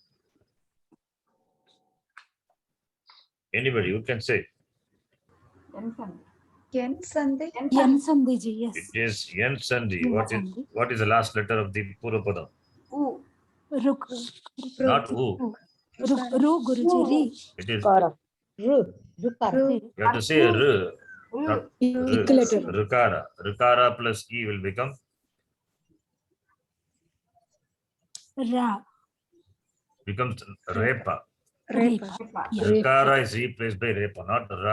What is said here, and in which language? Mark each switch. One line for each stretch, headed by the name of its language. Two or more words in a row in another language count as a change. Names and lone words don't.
English: Anybody, you can say. Yen Sandhi. Yan Sandhi, Ji, yes. It is Yen Sandhi. Yen Sandhi. What is the last letter of the Purapadam? U. Not U. Ru, Guruji, Ri. It is. Kara. Ru. Ru. You have to say R. Not Equilateral. Rukara. Rukara plus E will become Ra. becomes Repa. Repa. Repa. Yeah. Rikara is replaced by repa, not ra.